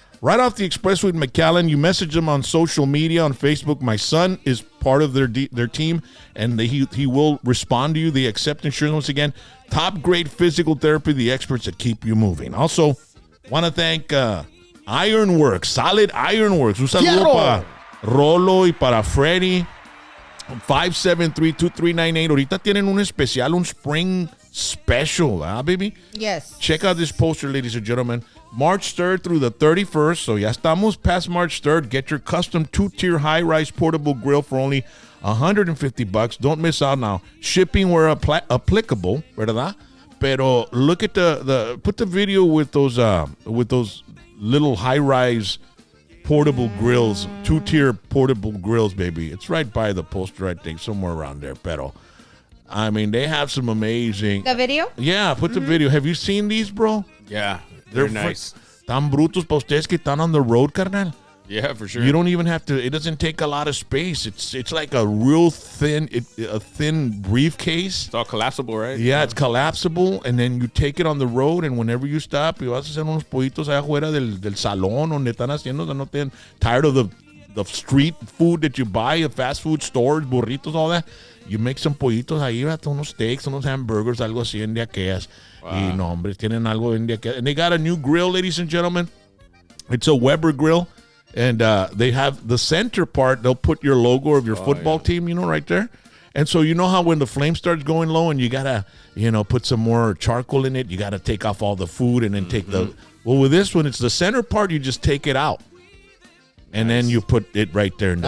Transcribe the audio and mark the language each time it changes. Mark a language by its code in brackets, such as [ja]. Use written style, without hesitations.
[en] Right off the expressway in McAllen, you message them on social media, on Facebook. My son is part of their team, and he will respond to you. They accept insurance once again. Top Grade Physical Therapy, the experts that keep you moving. Also, want to thank Ironworks, Solid Ironworks. [es] Un saludo para Rolo y para Freddy. 573-2398. Ahorita tienen un especial, un [en] spring special, baby? Yes. Check out this poster, ladies and gentlemen. March 3rd through the 31st. So [es] ya estamos [en] past March 3rd. Get your custom 2-tier high-rise portable grill for only $150. Don't miss out now. Shipping where applicable, ¿verdad? Pero look at put the video with those little high-rise portable grills, 2-tier portable grills, baby. It's right by the poster, I think, somewhere around there. Pero, I mean, they have some amazing. The video? Yeah, put the video. Have you seen these, bro? Yeah, they're nice. [es] Tan brutos pa ustedes que están [en] on the road, [es] carnal. [en] Yeah, for sure. You don't even have to. It doesn't take a lot of space. It's like a real thin briefcase. It's all collapsible, right? Yeah, it's collapsible, and then you take it on the road, and whenever you stop, [es] y vas a hacer unos pollitos allá afuera del salón donde están haciendo, no te [en] tired of the street food that you buy at fast food stores, burritos, all that. You make some [es] pollitos ahí, unos steaks, unos hamburgers, algo así en de aquellas. Y no, hombre, tienen algo en de aquellas. [en] And they got a new grill, ladies and gentlemen. It's a Weber grill. And they have the center part. They'll put your logo of your football team, right there. And so you know how when the flame starts going low and you gotta, put some more charcoal in it, you gotta take off all the food and then take the. Well, with this one, it's the center part. You just take it out, and then you put it right there in the